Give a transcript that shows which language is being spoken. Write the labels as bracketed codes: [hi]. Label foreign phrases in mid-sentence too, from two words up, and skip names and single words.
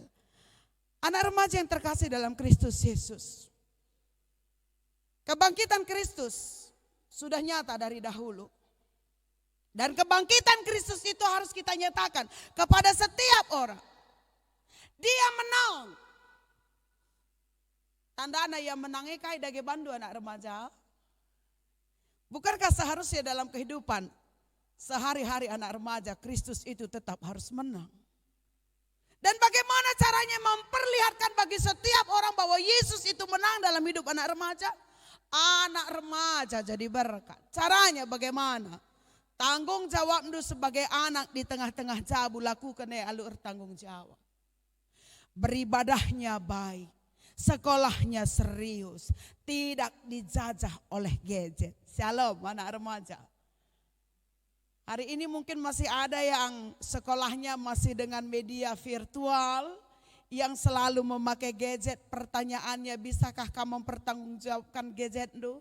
[id] Anak remaja yang terkasih dalam Kristus Yesus, kebangkitan Kristus sudah nyata dari dahulu. Dan kebangkitan Kristus itu harus kita nyatakan kepada setiap orang. Dia menang. Tandana yang menangi kai dage bandu anak remaja. Bukankah seharusnya dalam kehidupan sehari-hari anak remaja Kristus itu tetap harus menang? Dan bagaimana caranya memperlihatkan bagi setiap orang bahwa Yesus itu menang dalam hidup anak remaja? Anak remaja jadi berkat. Caranya bagaimana? Tanggung jawabmu sebagai anak di tengah-tengah jabu, lakukan alur tanggung jawab. Beribadahnya baik, sekolahnya serius, tidak dijajah oleh gadget. Shalom anak remaja. Hari ini mungkin masih ada yang sekolahnya masih dengan media virtual, yang selalu memakai gadget, pertanyaannya bisakah kamu mempertanggungjawabkan gadget itu?